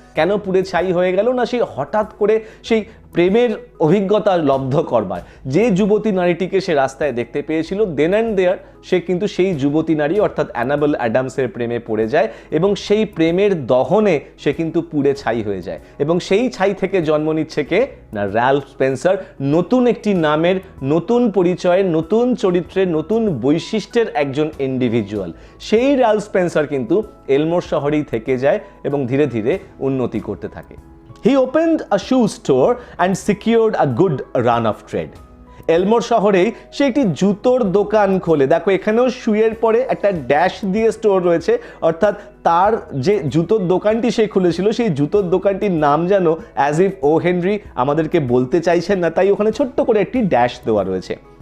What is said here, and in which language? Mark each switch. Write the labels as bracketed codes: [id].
[bn] কেন পুড়ে ছাই হয়ে গেল? না, সেই হঠাৎ করে সেই প্রেমের অভিজ্ঞতা লব্ধ করবার যে যুবতী নারীটিকে সে রাস্তায় দেখতে পেয়েছিল, [en] then and there [bn] সে কিন্তু সেই যুবতী নারী অর্থাৎ অ্যানাবেল অ্যাডামসের প্রেমে পড়ে যায় এবং সেই প্রেমের দহনে সে কিন্তু পুড়ে ছাই হয়ে যায়, এবং সেই ছাই থেকে জন্ম নিচ্ছে কে? না, রাল্ফ স্পেন্সার, নতুন একটি নামের, নতুন পরিচয়ের, নতুন চরিত্রের, নতুন বৈশিষ্ট্যের একজন ইন্ডিভিজুয়াল। সেই রাল্ফ স্পেন্সার কিন্তু এলমোর শহরেই থেকে যায় এবং ধীরে ধীরে উন্নতি করতে থাকে। [en] He opened a shoe store and secured a good run of trade. [bn] এলমোর শহরেই সে একটি জুতোর দোকান খোলে। দেখো এখানেও শুয়ের পরে একটা ড্যাশ দিয়ে স্টোর রয়েছে, অর্থাৎ তার যে জুতোর দোকানটি সে খুলেছিল সেই জুতোর দোকানটির নাম যেন অ্যাজ ইফ ও হেনরি আমাদেরকে বলতে চাইছেন না, তাই ওখানে ছোট্ট করে একটি ড্যাশ দেওয়া রয়েছে।